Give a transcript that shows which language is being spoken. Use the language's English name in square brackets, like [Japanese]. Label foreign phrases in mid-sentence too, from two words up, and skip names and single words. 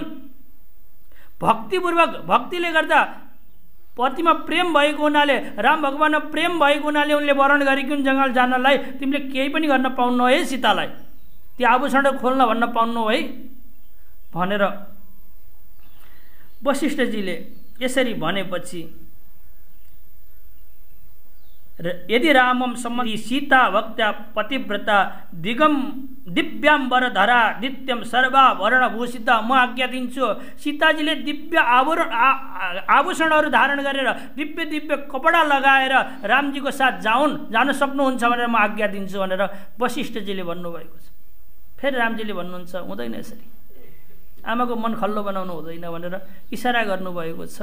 [Nepali] भक्तिपूर्वक भक्तिले गर्दा पतिमा प्रेम भएको हुनाले, राम भगवानमा प्रेम भएको हुनाले उनले वर्ण गरेकी हुन् जङ्गल जानलाई। तिमीले केही पनि गर्न पाउनु है सीतालाई, ती आभूषण खोल्न भन्न पाउनु है भनेर वशिष्ठजीले यसरी भनेपछि [Sanskrit] यदि रामम सम्बन्धी सीता भक्त्या पतिव्रता दिगम दिव्याम्बरधरा नित्यम सर्वाभरणभूषिता, [Nepali] म आज्ञा दिन्छु सीताजीले दिव्य आभूषणहरू धारण गरेर दिव्य दिव्य कपडा लगाएर रामजीको साथ जान सक्नुहुन्छ भनेर म आज्ञा दिन्छु भनेर वशिष्ठजीले भन्नुभएको छ। फेरि रामजीले भन्नुहुन्छ हुँदैन यसरी, आमाको मन खल्लो बनाउनु हुँदैन भनेर इसारा गर्नुभएको छ।